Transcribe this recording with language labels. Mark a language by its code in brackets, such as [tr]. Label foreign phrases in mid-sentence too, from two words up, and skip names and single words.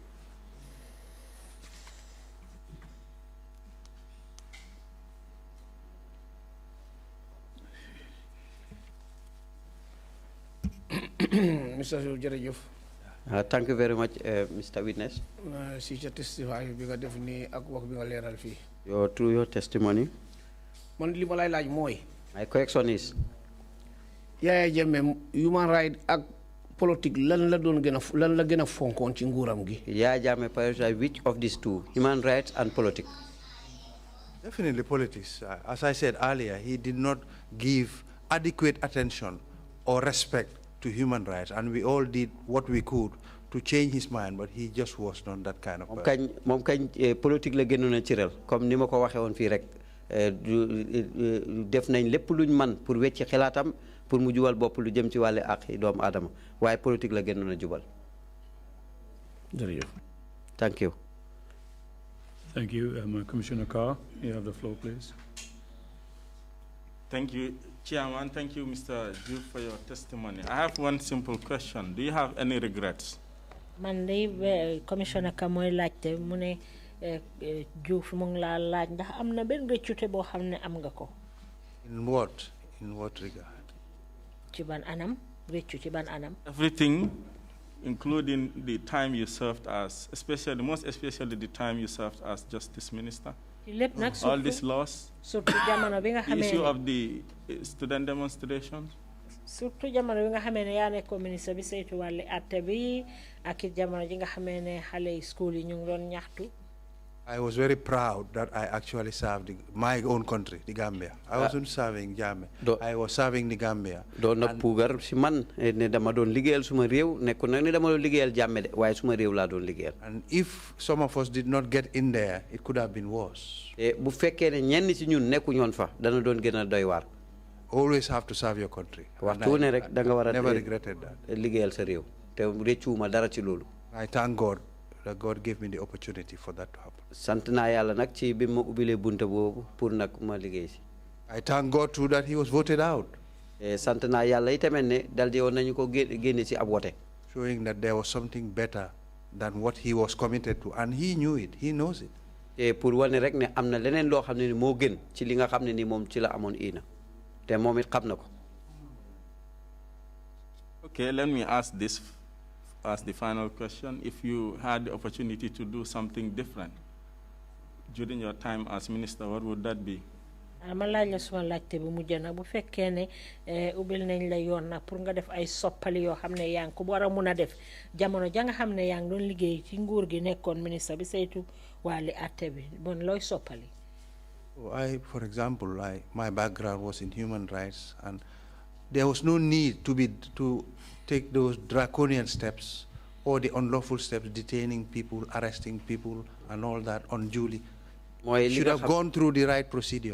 [wo] Mr. Jerejef. [en] Thank you very much, Mr. Witness. Through your testimony. My question is, human right and politics [wo] lan la gëna fonkon ci nguuram gi. [en] Which of these two, human rights and politics? Definitely politics. As I said earlier, he did not give adequate attention or respect to human rights, and we all did what we could to change his mind, but he just was not that kind of person. [wo] Mom kañ politique la gënoon a cëral comme ni ma ko waxee woon fii rek def nañ lépp luñ man pour wecci xalaatam pour mu jubal bopp lu jëm ci wàllu ak doomu aadama waaye politique la gënoon a jubal. Jërëjëf. [en] Thank you. Thank you. Commissioner Carr, you have the floor, please. Thank you, Chairman. Thank you, Mr. JOOF, for your testimony. I have one simple question. Do you have any regrets? [wo] Commissioner Kamoy laajte mu ne JOOF mu ngi laa laaj ndax am na benn rëccute boo xam ne am nga ko. [en] In what? In what regard? [wo] Ci ban anam? Rëccu ci ban anam? [en] Everything, including the time you served as, most especially the time you served as Justice Minister. All these laws, the issue of the student demonstrations. [wo] Surtout jamono bi nga xamee ne yaa nekkoon ministre bi saytu wàllu atte bi ak it jamono ji nga xamee ne xale school yi ñu ngi doon ñaxtu. [en] I was very proud that I actually served my own country, the Gambia. I wasn't serving Jammeh. I was serving the Gambia. [wo] Doon na puugar si man ne dama doon liggéeyal suma réew nekku nag ne dama doon liggéeyal Jammeh de waaye suma réew laa doon liggéeyal. [en] And if some of us did not get in there, it could have been worse. [wo] Bu fekkee ne ñenn si ñun nekku ñoon fa dana doon gën a doy waar. [en] Always have to serve your country. [wo] Waxtu ne rek da nga war a [en] never regretted that. [wo] Liggéeyal sa réew te rëccuwuma dara ci loolu. [en] I thank God that God gave me the opportunity for that to happen. [wo] Sant naa Yàlla nag ci bi ma ubbilee bunta boobu pour nag ma liggéey si. [en] I thank God too that he was voted out. [wo] Sant naa Yàlla itamit ne daldi woon nañu ko génne ci ab wote. [en] Showing that there was something better than what he was committed to, and he knew it. He knows it. [wo] Pour wane rek ne am na leneen loo xam ne ni moo gën ci li nga xam ne ni moom ci la amoon ina te moom it xam na ko. [en] Okay, let me ask this as the final question. If you had the opportunity to do something different during your time as minister, what would that be? [wo] Ma laaj la suma laajte bu mujj nag bu fekkee ne ubbil nañ la yoon nag pour nga def ay soppali yoo xam ne yaa ngi ko war a mun a def jamono ja nga xam ne yaa ngi doon liggéey ci nguur gi nekkoon ministre bi saytu wàlli atte bi bon looy soppali. [en] For example, my background was in human rights, and there was no need to take those draconian steps or the unlawful steps, detaining people, arresting people, and all that unduly. Should have gone through the right procedure.